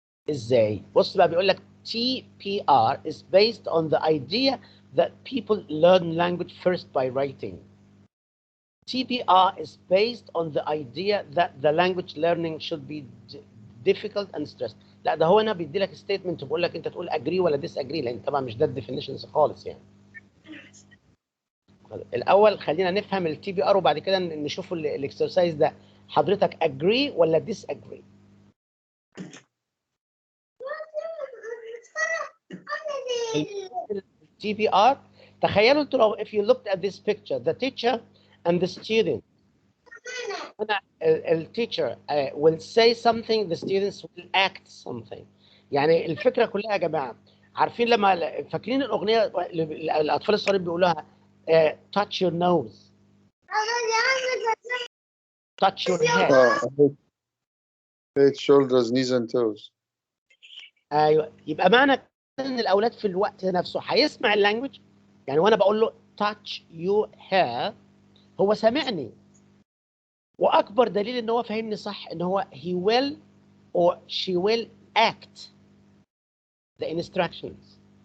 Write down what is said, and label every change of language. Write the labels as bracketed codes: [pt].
[ar] ازاي؟ بص بقى، بيقول لك [en] TPR is based on the idea that people learn language first by writing. TPR is based on the idea that the language learning should be difficult and stressed. [ar] لا ده هو هنا بيدي لك ستيتمنت بيقول لك انت تقول agree ولا disagree، لان طبعا مش ده الديفينيشنز خالص يعني. الاول خلينا نفهم التي بي ار وبعد كده نشوف الاكسرسايز ده حضرتك agree ولا disagree. التي بي ار، تخيلوا انتوا لو [en] if you looked at this picture the teacher and the student. [ar] هنا التيتشر [en] will say something, the students will act something. [ar] يعني الفكره كلها يا جماعه، عارفين لما فاكرين الاغنيه الاطفال الصغيرين بيقولوها [en] touch your nose, touch your head. head, shoulders, knees and toes. [ar] ايوه، يبقى معنى ان الاولاد في الوقت نفسه هيسمع اللانجوج. يعني وانا بقول له [en] touch your hair [ar] هو سامعني، واكبر دليل ان هو فاهمني صح ان هو [en] he will or she will act the instructions.